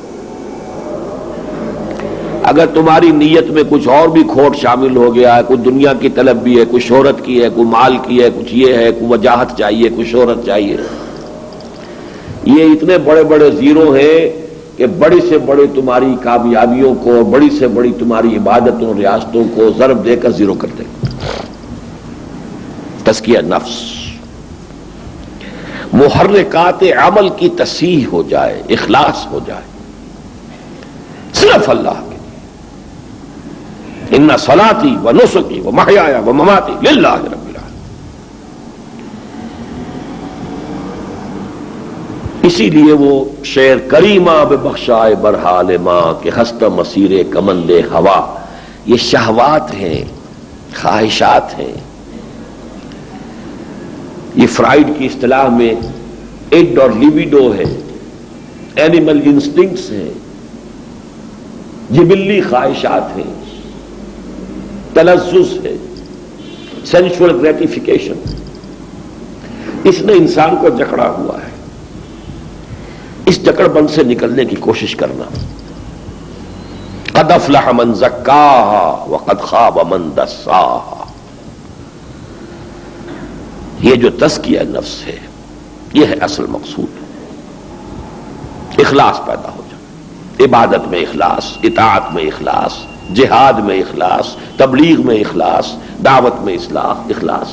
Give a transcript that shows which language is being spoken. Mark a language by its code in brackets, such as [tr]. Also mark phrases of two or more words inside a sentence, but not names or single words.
[ur] اگر تمہاری نیت میں کچھ اور بھی کھوٹ شامل ہو گیا ہے، کوئی دنیا کی طلب بھی ہے، کوئی شہرت کی ہے، کوئی مال کی ہے، کچھ یہ ہے، کوئی وجاہت چاہیے، کوئی شہرت چاہیے، یہ اتنے بڑے بڑے زیرو ہیں کہ بڑی سے بڑی تمہاری کامیابیوں کو، بڑی سے بڑی تمہاری عبادتوں، ریاستوں کو ضرب دے کر زیرو کر دیں۔ تزکیہ نفس، محرکات عمل کی تصحیح ہو جائے، اخلاص ہو جائے صرف اللہ کے لیے۔ [ar] ان صلاتی و نسکی و محیایا و مماتی للہ رب العالمین۔ [ur] اسی لیے وہ شعر [fa] کریمہ ببخشائے برحال ماں کہ ہست مسیر کمند ہوا، [ur] یہ شہوات ہیں، خواہشات ہیں، یہ فرائیڈ کی اصطلاح میں اڈ اور لیبیڈو ہے، [en] animal instincts [ur] ہیں، جبلی خواہشات ہیں، تلذذ ہے، [en] sensual gratification, [ur] اس نے انسان کو جکڑا ہوا ہے۔ اس جکڑ بند سے نکلنے کی کوشش کرنا۔ [ar] قد افلح من زکاہا وقد خاب من دساہا، [ur] یہ جو تزکیہ نفس ہے یہ ہے اصل مقصود۔ اخلاص پیدا ہو جائے، عبادت میں اخلاص، اطاعت میں اخلاص، جہاد میں اخلاص، تبلیغ میں اخلاص، دعوت میں اخلاص۔